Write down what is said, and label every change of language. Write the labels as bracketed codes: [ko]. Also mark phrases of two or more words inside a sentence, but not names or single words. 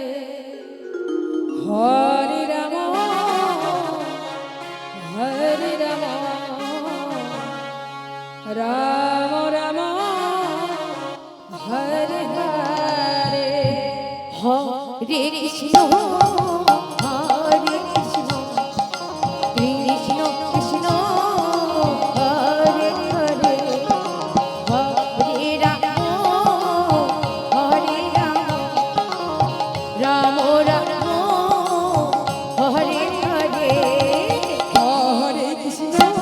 [sa] হরে রাম হরে রাম রাম রাম হরে হরে হরে কৃষ্ণ হরে কৃষ্ণ কৃষ্ণ কৃষ্ণ হরে হরে হরে রাম হরে রাম রাম রাম হরে হরে হরে কৃষ্ণ